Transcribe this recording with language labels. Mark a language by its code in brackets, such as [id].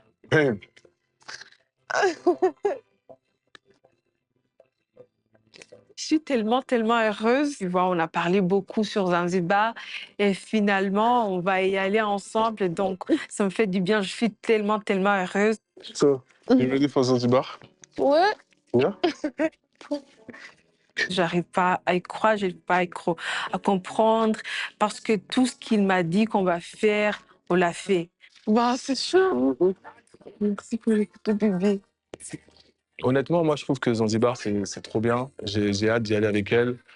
[en] Babe. [fr] Je suis tellement, tellement heureuse. Tu vois, on a parlé beaucoup sur Zanzibar et finalement, on va y aller ensemble. Donc, ça me fait du bien. Je suis tellement, tellement heureuse. [en] So, you ready for Zanzibar? [fr] Ouais. [en] Yeah? [fr] J'arrive pas à y croire, j'arrive pas à comprendre parce que tout ce qu'il m'a dit qu'on va faire, on l'a fait. Bah, c'est sûr. Merci pour les de bébé. Honnêtement, moi, je trouve que Zanzibar, c'est trop bien. J'ai hâte d'y aller avec elle.